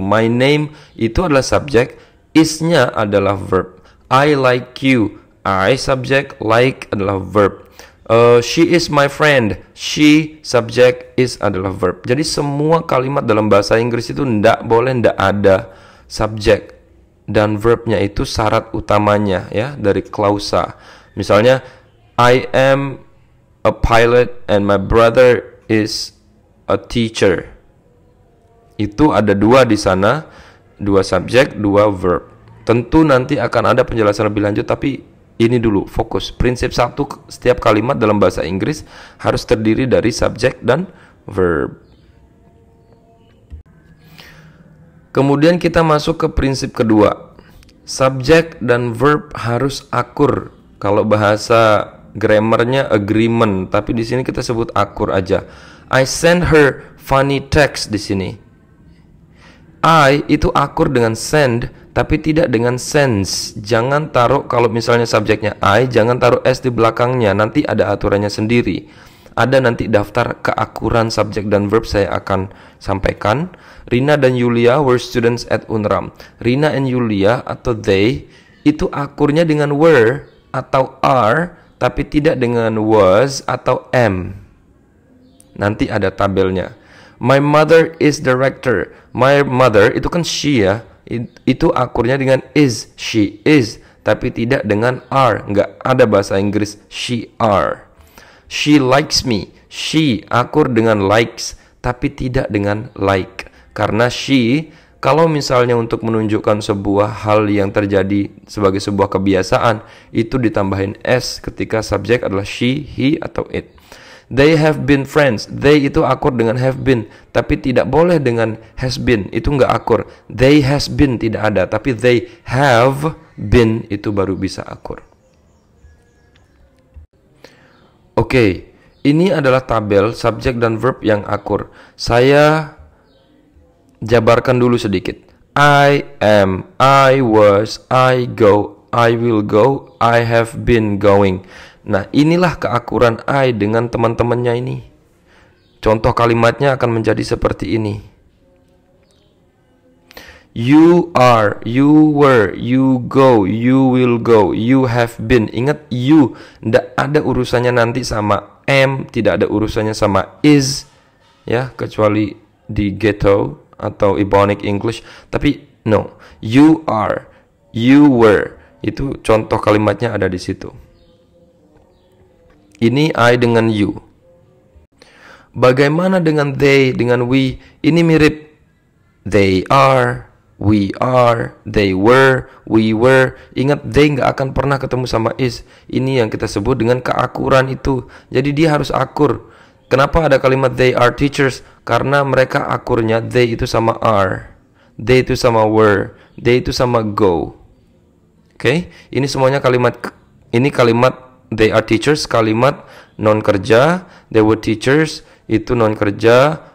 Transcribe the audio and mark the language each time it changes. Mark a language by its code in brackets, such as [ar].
[id] My name itu adalah subjek, is-nya adalah verb. [en] I like you. [id] I subjek, like adalah verb. [en] She is my friend. She subject, is adalah verb. [id] Jadi semua kalimat dalam bahasa Inggris itu ndak ada subjek dan verbnya itu syarat utamanya ya dari klausa. [en] Misalnya I am a pilot and my brother is a teacher. [id] Itu ada dua di sana, dua subjek, dua verb. Tentu nanti akan ada penjelasan lebih lanjut, tapi ini dulu fokus. Prinsip satu, setiap kalimat dalam bahasa Inggris harus terdiri dari subjek dan verb. Kemudian kita masuk ke prinsip kedua. Subjek dan verb harus akur. Kalau bahasa grammarnya agreement, tapi di sini kita sebut akur aja. [en] I send her funny text [id] di sini. I itu akur dengan send, tapi tidak dengan sense. Jangan taruh, kalau misalnya subjeknya I, jangan taruh S di belakangnya. Nanti ada aturannya sendiri. Ada nanti daftar keakuran subjek dan verb saya akan sampaikan. [en] Rina dan Yulia were students at Unram. [id] Rina and Yulia atau they itu akurnya dengan were atau are, tapi tidak dengan was atau am. Nanti ada tabelnya. [en] My mother is director. [id] My mother itu kan she ya. Itu akurnya dengan is, she is, tapi tidak dengan are. Nggak ada bahasa Inggris [en] she are. She likes me. [id] She akur dengan likes, tapi tidak dengan like. Karena she, kalau misalnya untuk menunjukkan sebuah hal yang terjadi sebagai sebuah kebiasaan, itu ditambahin s ketika subjek adalah she, he, atau it. [en] They have been friends. [id] They itu akur dengan have been, tapi tidak boleh dengan has been. Itu nggak akur. They has been tidak ada, tapi [en] they have been [id] itu baru bisa akur. Oke, ini adalah tabel subjek dan verb yang akur. Saya jabarkan dulu sedikit. [en] I am, I was, I go, I will go, I have been going. [id] Nah, inilah keakuran I dengan teman-temannya ini. Contoh kalimatnya akan menjadi seperti ini. [en] You are, you were, you go, you will go, you have been. [id] Ingat you, tidak ada urusannya nanti sama am, tidak ada urusannya sama is, ya, kecuali di ghetto atau Ebonic English. Tapi no, you are, you were, itu contoh kalimatnya ada di situ. Ini I dengan you. Bagaimana dengan they, dengan we? Ini mirip. [en] They are, we are, they were, we were. [id] Ingat, they nggak akan pernah ketemu sama is. Ini yang kita sebut dengan keakuran itu. Jadi dia harus akur. Kenapa ada kalimat [en] they are teachers? [id] Karena mereka akurnya they itu sama are, they itu sama were, they itu sama go. Oke, ini semuanya kalimat. Ini kalimat [en] they are teachers, [id] kalimat non kerja. They were teachers, itu non kerja.